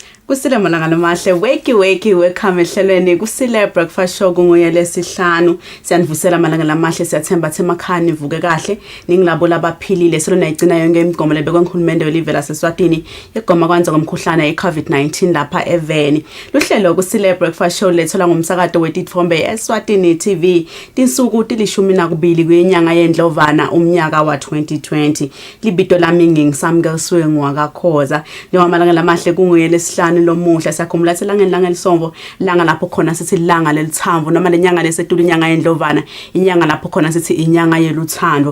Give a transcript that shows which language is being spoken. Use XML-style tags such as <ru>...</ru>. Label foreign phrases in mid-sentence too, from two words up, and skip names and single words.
<ss>Kusile malanga lamahle</ss> <en>wakey welcome</en> <ss>ehlelweni Kusile</ss> <en>breakfast show</en> <ss>kunguye lesihlanu siyanivusela malanga lamahle siyathemba themakhani ivuke kahle ningilabo labaphilile selona igcina yonke imigomo lebekwe nguhulumende welive laseSwatini igoma kwanza ngomkhuhlane iCovid-19 lapha eveni luhlelo Kusile</ss> <en>breakfast show</en> <ss>lethola ngomsakazo wetithombe Eswatini TV tinsuku tilishumi nakubili kwenyanga yendlovana umnyaka wa 2020 libito lami ngingisamkelisiwe ngwakakhoza njengoba malanga lamahle kunguye lesihlanu lomuhla siyakhumula selanga lisombo langa lapho khona sithi langa lelithambo noma lenyanga lesetulu inyanga yendlovana inyanga lapho khona sithi inyanga yeluthando</ss>